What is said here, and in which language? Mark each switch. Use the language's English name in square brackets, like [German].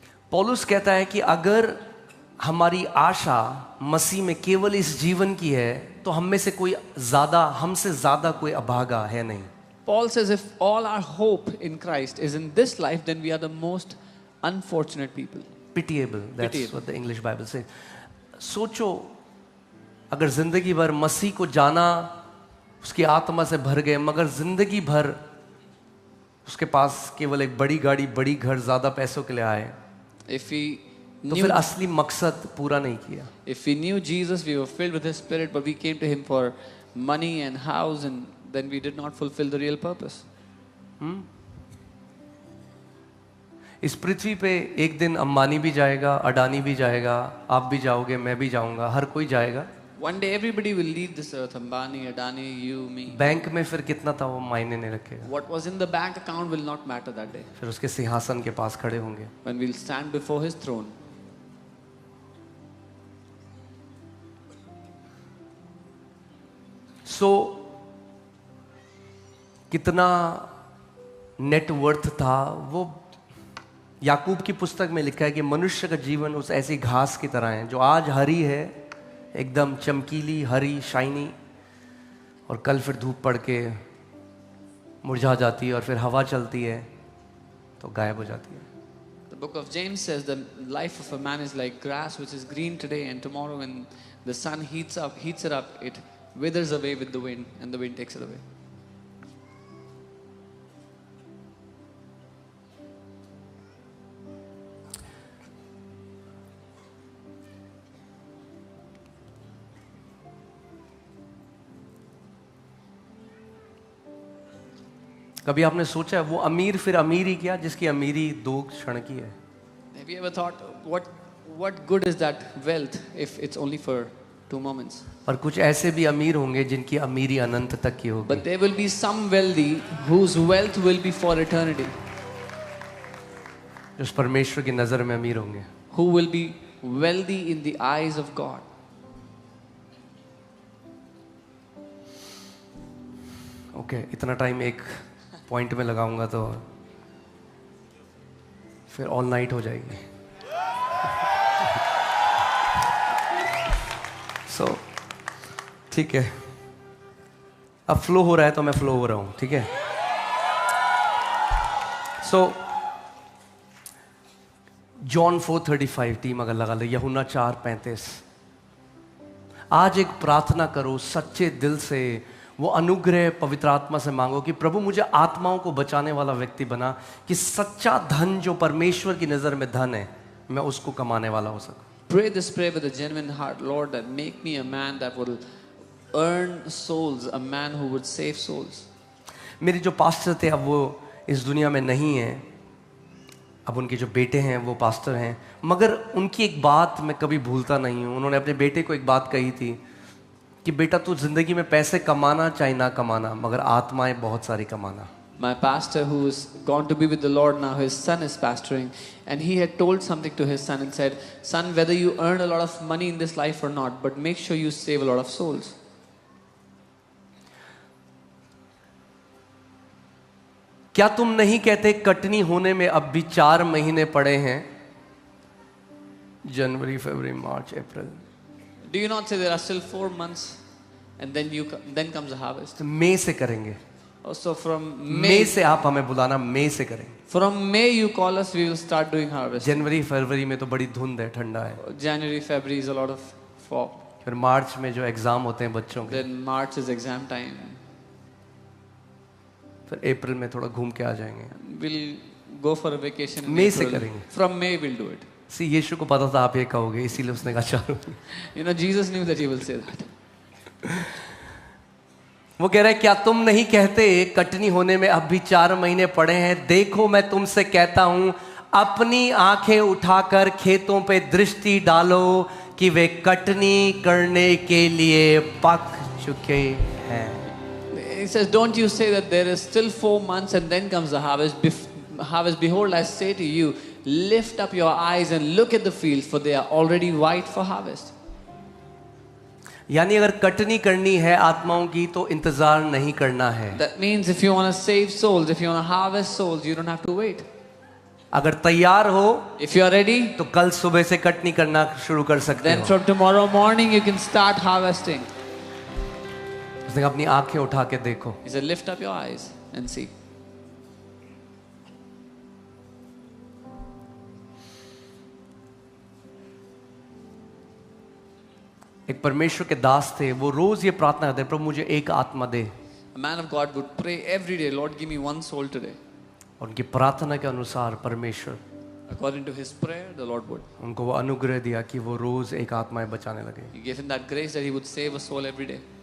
[Hindi] पौलुस कहता है कि अगर हमारी आशा मसीह में केवल इस जीवन की है तो हम में से कोई ज्यादा, हमसे ज्यादा कोई अभागा है नहीं। [English] Paul says if all our hope in Christ is in this life, then we are the most unfortunate people. Pitiable, that's Pitiable. what the English Bible says. [Hindi] सोचो अगर जिंदगी भर मसीह को जाना, उसकी आत्मा से भर गए, मगर जिंदगी भर उसके पास केवल एक बड़ी गाड़ी, बड़ी घर, ज्यादा पैसों के लिए आए, [English] If we [Hindi] तो [English] knew, [Hindi] फिर असली मकसद पूरा नहीं किया। [English] if we knew Jesus, we were filled with His Spirit, but we came to Him for money and house, and then we did not fulfill the real purpose. [Hindi] इस पृथ्वी पे एक दिन अंबानी भी जाएगा, अडानी भी जाएगा, आप भी जाओगे, मैं भी जाऊंगा, हर कोई जाएगा। [English] One day everybody will leave this earth. Ambani, Adani, you, me. [Hindi] Bank में फिर कितना था वो मायने नहीं रखेगा, [English] What was in the bank account will not matter that day [Hindi] फिर उसके सिंहासन के पास खड़े होंगे। [English] when we'll stand before His throne. [Hindi] कितना नेटवर्थ था वो, याकूब की पुस्तक में लिखा है कि मनुष्य का जीवन उस ऐसी घास की तरह है जो आज हरी है, एकदम चमकीली हरी शाइनी, और कल फिर धूप पड़ के मुरझा जाती है, और फिर हवा चलती है तो गायब हो जाती है। [English] The book of James says the life of a man is like grass which is green today, and tomorrow when the sun heats it up, it withers away with the wind, and the wind takes it away. [Hindi] कभी आपने सोचा है वो अमीर फिर अमीर ही क्या जिसकी अमीरी 2 क्षण की है? [English] Have you ever thought what good is that wealth if it's only for 2 moments? [Hindi] और कुछ ऐसे भी अमीर होंगे जिनकी अमीरी अनंत तक की होगी। [English] But there will be some wealthy whose wealth will be for eternity, [Hindi] जो उस परमेश्वर की नजर में अमीर होंगे। [English] who will be wealthy in the eyes of God. [Hindi] Okay, इतना टाइम एक पॉइंट में लगाऊंगा तो फिर [English] all night [Hindi] हो जाएगी। सो ठीक है, अब फ्लो हो रहा है तो मैं फ्लो हो रहा हूं, ठीक है। सो जॉन 4:35 टीम अगर लगा ले, यूहन्ना 4:35। आज एक प्रार्थना करो सच्चे दिल से, वो अनुग्रह पवित्र आत्मा से मांगो कि प्रभु मुझे आत्माओं को बचाने वाला व्यक्ति बना, कि सच्चा धन जो परमेश्वर की नज़र में धन है मैं उसको कमाने वाला हो सकूं। [English] Pray this prayer with a genuine heart. Lord, that make me a man that will earn souls, a man who would save souls. [Hindi] मेरे जो पास्टर थे अब वो इस दुनिया में नहीं है, अब उनके जो बेटे हैं वो पास्टर हैं, मगर उनकी एक बात मैं कभी भूलता नहीं हूँ। उन्होंने अपने बेटे को एक बात कही थी कि बेटा तू जिंदगी में पैसे कमाना चाहे ना कमाना, मगर आत्माएं बहुत सारी कमाना। [English] My pastor, who is gone to be with the Lord now, his son is pastoring, and he had told something to his son and said, "Son, whether you earn a lot of money in this life or not, but make sure you save a lot of souls." [Hindi] क्या तुम नहीं कहते कटनी होने में अब भी 4 महीने पड़े हैं? जनवरी, फरवरी, मार्च, अप्रैल। [English] Do you not say there are still 4 months, and then comes the harvest? [Hindi] मई से करेंगे। [English] Also from [Hindi] मई [English] May, [Hindi] से आप हमें बुलाना, मई से करेंगे। [English] from May you call us, we will start doing harvest. [Hindi] जनवरी फरवरी में तो बड़ी धुंध है, ठंडा है। [English] January, February is a lot of fog. [Hindi] फिर मार्च में जो एग्जाम होते हैं बच्चों के, [English] Then March is exam time. [Hindi] फिर अप्रैल में थोड़ा घूम के आ जाएंगे। [English] We'll go for a vacation in [Hindi] May से [English] April. [Hindi] करेंगे। [English] From May we'll do it. [Hindi] सी यीशु को पता था आप ये कहोगे, इसीलिए उसने कहा चलो। [English] You know, Jesus knew that he will say that. [Hindi] वो कह रहा है क्या तुम नहीं कहते कटनी होने में अब भी 4 महीने पड़े हैं? देखो मैं तुमसे कहता हूं, अपनी आंखें उठाकर खेतों पे दृष्टि डालो कि वे कटनी करने के लिए पक चुके हैं। [English] He says, don't you say that there is still 4 months and then comes the harvest. Harvest, behold, I say to you, lift up your eyes and look at the fields, for they are already white for harvest. [Hindi] यानी अगर कटनी करनी है आत्माओं की तो इंतजार नहीं करना है। [English] That means if you want to save souls, if you want to harvest souls, you don't have to wait. [Hindi] अगर तैयार हो [English] If you are ready, [Hindi] तो कल सुबह से कटनी करना शुरू कर सकते [English] then [Hindi] हो। [English] from tomorrow morning you can start harvesting. [Hindi] उसने कहा अपनी आंखें उठा के देखो। [English] He said, lift up your eyes and see. [Hindi] एक परमेश्वर के दास थे, वो रोज ये प्रार्थना करते, प्रभु मुझे एक आत्मा दे। [English] A man of God would pray every day, Lord, give me one soul today. [Hindi] और उनकी प्रार्थना के अनुसार परमेश्वर [English] According to his prayer, the Lord would. [Hindi] उनको वो अनुग्रह दिया कि वो रोज एक आत्माएं बचाने लगे। [English] He gave him that grace that he would save a soul every day.